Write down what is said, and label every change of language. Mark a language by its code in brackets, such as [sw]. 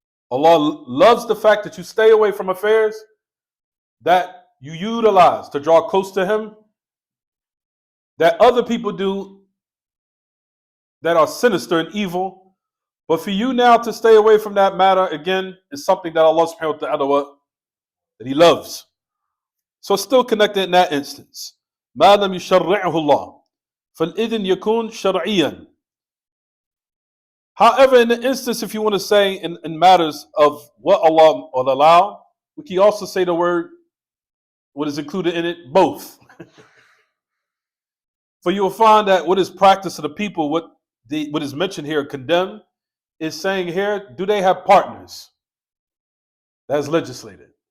[en] Allah loves the fact that you stay away from affairs that you utilize to draw close to Him, that other people do that are sinister and evil. But for you now to stay away from that matter, again, is something that Allah subhanahu wa ta'ala, that He loves. So still connected in that instance. [ar] ما لم يشرعه الله فالإذن يكون شرعيا. [en] However, in the instance, if you want to say in matters of what Allah will allow, we can also say the word, what is included in it, both. For you will find that what is practice of the people, what is mentioned here, condemned, is saying here, do they have partners? That's legislated.